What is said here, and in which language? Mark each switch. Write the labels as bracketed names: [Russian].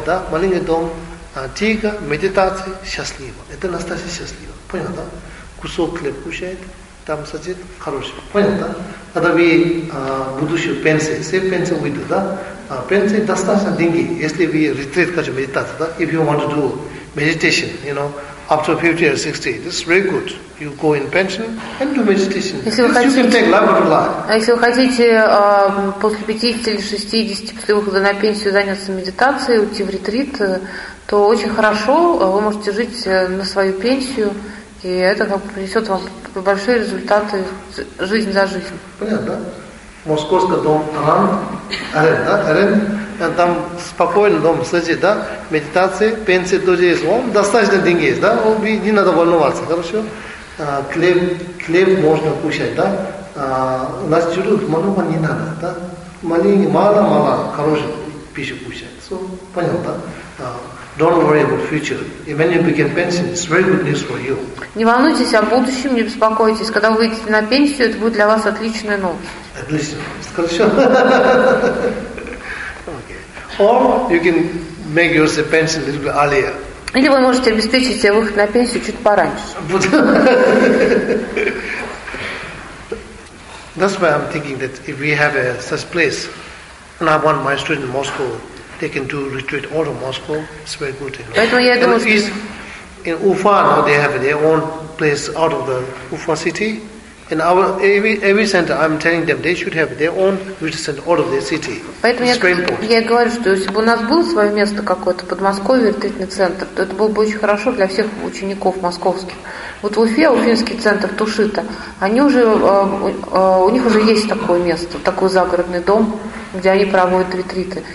[Russian] Маленький дом, тихо, медитация, счастливо. Это настоящее счастливо. Понятно, да? Кусок хлеб кушает, там садить, хорошо. Понятно, да? Когда вы будущую пенсию, все пенсии выйдут, да? Пенсии достаточно деньги, если вы ретрит хотите медитацию, да? [English] If you want to do meditation, you know, after 50 or 60, this is very good. You go in pension and do meditation. [Russian] Если вы хотите, [English] you can take life after life. [Russian] А если вы хотите после 50 или 60, после выхода на пенсию заняться медитацией, уйти в ретрит, то очень хорошо, вы можете жить на свою пенсию, и это как бы принесет вам большие результаты жизнь за жизнь. Понятно, да? Московский дом, аренда, там спокойный дом, садись, да, медитация, пенсия тоже есть, он достаточно деньги есть, да, не надо волноваться, хорошо? Хлеб можно кушать, да, у нас чуть-чуть много не надо, да, маленький, мало-мало хорошую пищу кушать, so, понял, да? [English] Don't worry about future. If when you begin pension, it's very good news for you. [Russian] Не волнуйтесь о будущем, не беспокойтесь. Когда вы выйдете на пенсию, это будет для вас отличная новость. Отлично. Okay. [English] Or you can make yourself pension a little bit earlier. [Russian] Или вы можете обеспечить себе выход на пенсию чуть пораньше. [English] That's why I'm thinking that if we have a such place, and I want my students in Moscow, they can do retreat all of Moscow. It's very good. [Russian] Поэтому я думаю, [English] in Ufa now they have their own place out of the Ufa city. In our every center, I'm telling them they should have their own retreat center out of their city. [Russian] Поэтому я говорю, что если бы у нас было свое место какое-то под Москвой, ретритный центр, то это было бы очень хорошо для всех учеников московских. Вот в Уфе, уфинский центр Тушита, они уже у них уже есть такое место, такой загородный дом, где они проводят ретриты.